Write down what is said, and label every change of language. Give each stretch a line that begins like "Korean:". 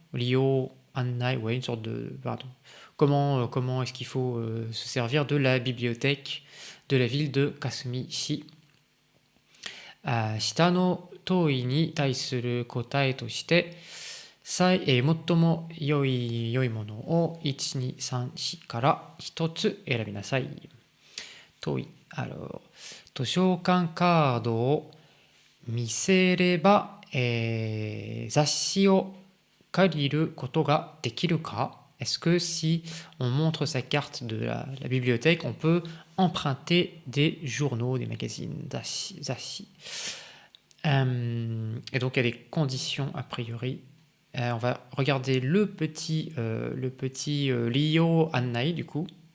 French: Ryo annai, ouais, une sorte de... Pardon. Comment est-ce qu'il faut se servir de la bibliothèque de la ville de Kasumishi.
Japanese: Shita no toi ni taisuru kotae to shite,最も良いものを1、2、3、4から1つ選びなさい。問い。図書館カードを見せれば、雑誌を借りることができるか？
French: Est-ce que si on montre sa carte de la bibliothèque, on peut emprunter des journaux, des magazines, zasshi. Et donc il y a des conditions a priori. On va regarder le petit Ryo Annai du coup.